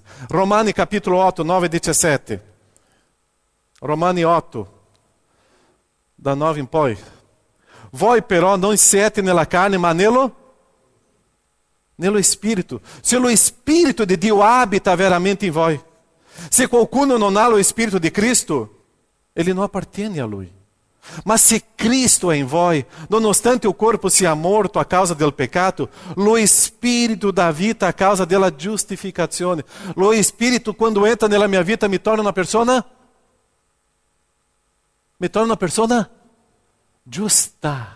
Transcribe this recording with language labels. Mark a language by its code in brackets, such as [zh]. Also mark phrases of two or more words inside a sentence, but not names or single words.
[it] Romani capitolo 8, 9 e 17. Romani 8, da 9 in poi. Voi però non siete nella carne, ma nello Spirito. Se lo Spirito di Dio abita veramente in voi. Se qualcuno non ha lo Spirito di Cristo, [pt] ele não [it] appartiene a Lui. Ma se Cristo è in voi, nonostante il corpo sia morto a causa del peccato, lo Spirito dà vita a causa della giustificazione. Lo Spirito, quando entra nella mia vita, mi torna una persona giusta.